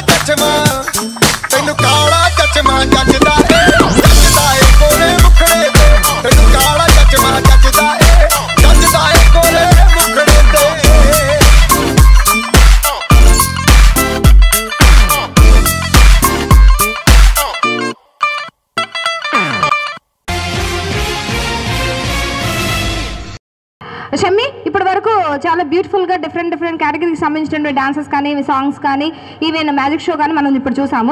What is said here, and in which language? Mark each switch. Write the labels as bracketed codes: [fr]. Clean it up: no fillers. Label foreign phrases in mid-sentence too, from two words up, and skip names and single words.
[pa] ਚਚਮਾ ਤੈਨੂੰ ਕਾਲਾ ਚਚਮਾ ਜੱਜਦਾ ਏ ਕੋਲੇ ਮੁਖੜੇ ਤੇ ਤੈਨੂੰ ਕਾਲਾ ਚਚਮਾ ਜੱਜਦਾ ਏ ਕੋਲੇ ਮੁਖੜੇ ਤੇ [te] షమ్మి ఇప్పటి వరకు చాలా [en] beautifulగా different categoryకి [te] సంబంధించినటువంటి డాన్సెస్ కానీ సాంగ్స్ కానీ [en] even magic show [te] కానీ మనం ఇప్పుడు చూసాము.